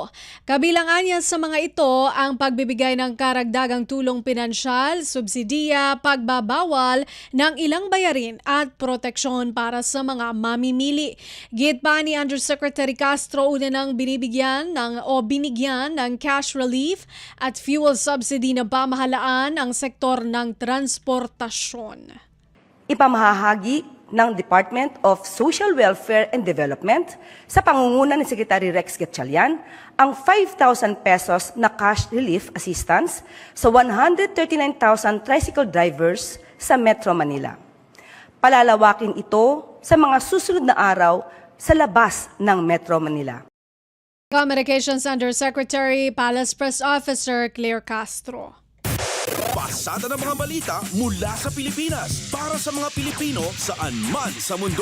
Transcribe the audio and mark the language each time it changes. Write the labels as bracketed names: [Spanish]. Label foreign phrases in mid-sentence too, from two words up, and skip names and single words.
[Filipino] Kabilang anya sa mga ito ang pagbibigay ng karagdagang tulong pinansyal, subsidiya, pagbabawal ng ilang bayarin at proteksyon para sa mga mamimili. Git pa ni Undersecretary Castro, una nang binigyan ng [English] cash relief [Filipino] at [English] fuel subsidy [Filipino] na pamahalaan ang sektor ng transportasyon. Ipamahahagi ng Department of Social Welfare and Development sa pangunguna ni Secretary Rex Gatchalian ang 5,000 pesos na [English] cash relief assistance [Filipino] sa 139,000 [English] tricycle drivers [Filipino] sa Metro Manila. Palalawakin ito sa mga susunod na araw sa labas ng Metro Manila. Communications Undersecretary, Palace Press Officer Claire Castro. Pasada ng mga balita mula sa Pilipinas para sa mga Pilipino saan man sa mundo.